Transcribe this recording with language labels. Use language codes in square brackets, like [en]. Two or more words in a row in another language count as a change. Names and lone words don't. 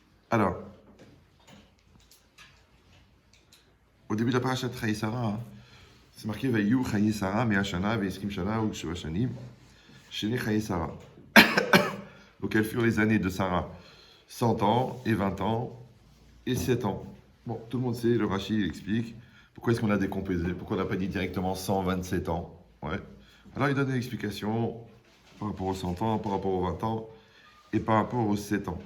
[fr] Alors, au début de la parashat Chaye Sarah, c'est marqué [he] ויהיו חיי שרה, מאה שנה, ועשרים שנה, [fr] ou [he] שבע שנים, שני חיי שרה. [fr] Donc, quelles furent les années de Sarah? 100 ans, et 20 ans, et 7 ans. Bon, tout le monde sait, le Rashi il explique. Pourquoi est-ce qu'on a décomposé? Pourquoi on n'a pas dit directement 127 ans? Ouais. Alors, il donne une explication par rapport aux 100 ans, par rapport aux 20 ans, et par rapport aux 7 ans.